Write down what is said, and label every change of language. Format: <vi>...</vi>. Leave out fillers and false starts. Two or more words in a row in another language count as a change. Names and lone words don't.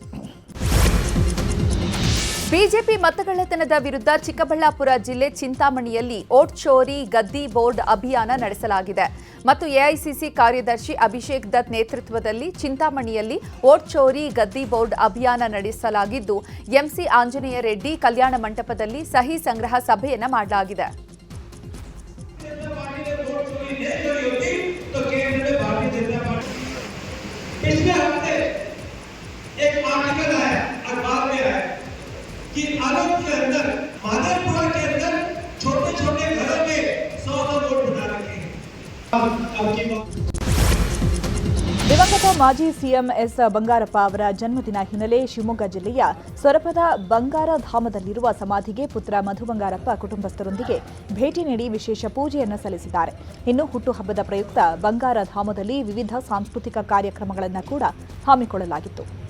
<kn>ಬಿಜೆಪಿ ಮತಗಳ್ಳತನದ ವಿರುದ್ಧ ಚಿಕ್ಕಬಳ್ಳಾಪುರ ಜಿಲ್ಲೆ ಚಿಂತಾಮಣಿಯಲ್ಲಿ ಓಟ್ ಚೋರಿ ಗದ್ದಿ ಬೋರ್ಡ್ ಅಭಿಯಾನ ನಡೆಸಲಾಗಿದೆ ಮತ್ತು ಎಐಸಿಸಿ ಕಾರ್ಯದರ್ಶಿ ಅಭಿಷೇಕ್ ದತ್ ನೇತೃತ್ವದಲ್ಲಿ ಚಿಂತಾಮಣಿಯಲ್ಲಿ ಓಟ್ ಚೋರಿ ಗದ್ದಿ ಬೋರ್ಡ್ ಅಭಿಯಾನ ನಡೆಸಲಾಗಿದ್ದು, ಎಂಸಿ ಆಂಜನೇಯ ರೆಡ್ಡಿ ಕಲ್ಯಾಣ ಮಂಟಪದಲ್ಲಿ ಸಹಿ ಸಂಗ್ರಹ ಸಭೆಯನ್ನ ಮಾಡಲಾಗಿದೆ.</kn> <hi>कि आलोक के अंदर माधवपुरा के अंदर छोटे छोटे घरों में 100 वोट बना रखे हैं.</hi> <kn>ದಿವಂಗತ ಮಾಜಿ ಸಿಎಂ ಎಸ್ ಬಂಗಾರಪ್ಪ ಅವರ ಜನ್ಮದಿನ ಹಿನ್ನೆಲೆ ಶಿವಮೊಗ್ಗ ಜಿಲ್ಲೆಯ ಸೊರಬದ ಬಂಗಾರಧಾಮದಲ್ಲಿರುವ ಸಮಾಧಿಗೆ ಪುತ್ರ ಮಧು ಬಂಗಾರಪ್ಪ ಕುಟುಂಬಸ್ಥರೊಂದಿಗೆ ಭೇಟಿ ನೀಡಿ ವಿಶೇಷ ಪೂಜೆಯನ್ನು ಸಲ್ಲಿಸಿದ್ದಾರೆ. ಇನ್ನು ಹುಟ್ಟುಹಬ್ಬದ ಪ್ರಯುಕ್ತ ಬಂಗಾರಧಾಮದಲ್ಲಿ ವಿವಿಧ ಸಾಂಸ್ಕೃತಿಕ ಕಾರ್ಯಕ್ರಮಗಳನ್ನು ಕೂಡ ಹಮ್ಮಿಕೊಳ್ಳಲಾಗಿತ್ತು.</kn>